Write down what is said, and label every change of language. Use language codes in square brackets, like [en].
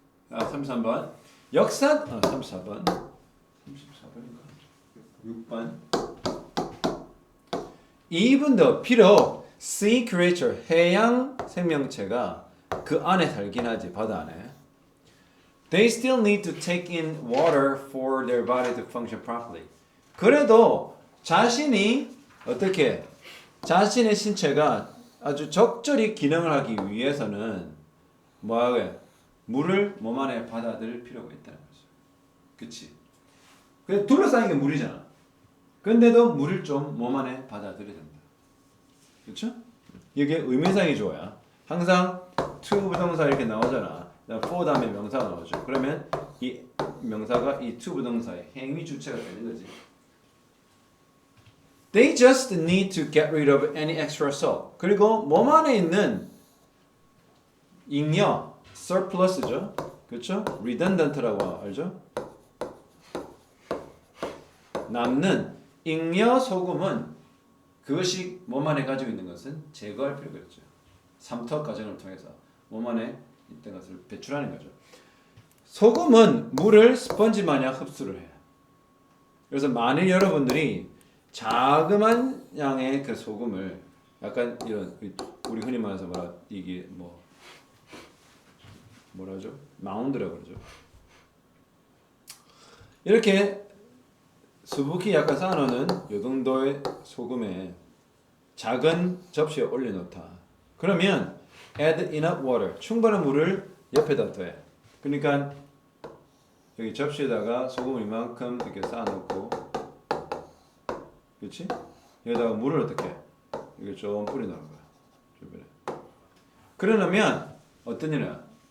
[ko] 33번 역사 34번 34번인가 6번 [en] Even though [ko] 비록 sea creature 해양 생명체가 그 안에 살긴 하지 바다 안에. [en] They still need to take in water for their body to function properly. [ko] 그래도 자신이 어떻게 자신의 신체가 아주 적절히 기능을 하기 위해서는 뭐하게 물을 몸 안에 받아들일 필요가 있다는 거죠. 그치? 그 둘러싸인 게 물이잖아. 근데도 물을 좀 몸 안에 받아들여야 된다. 그렇죠? 이게 의미상이 좋아요. 항상 to 부동사 이렇게 나오잖아. for 다음에 명사가 나오죠. 그러면 이 명사가 이 to 부동사의 행위 주체가 되는 거지. [en] They just need to get rid of any extra salt. [ko] 그리고 몸 안에 있는 잉여, surplus죠. 그렇죠? redundant라고 알죠? 남는 잉여 소금은 그것이 몸 안에 가지고 있는 것은 제거할 필요가 있죠. 삼투압 과정을 통해서 몸 안에 있던 것을 배출하는 거죠. 소금은 물을 스펀지 마냥 흡수를 해요. 그래서 만일 여러분들이 자그만 양의 그 소금을 약간 이런 우리 흔히 말해서 이게 뭐라죠? 마운드라고 그러죠. 이렇게 수북히 약간 쌓아놓는 요 정도의 소금에 작은 접시에 올려놓다. 그러면 [en] add enough water. [ko] 충분한 물을 옆에다 더해. 그러니까 여기 접시에다가 소금을 이만큼 이렇게 쌓아놓고, 그렇지? 여기다가 물을 어떻게? 이렇게 좀 뿌려놓는 거야. 주변에. 그러려면 어떤 일이야?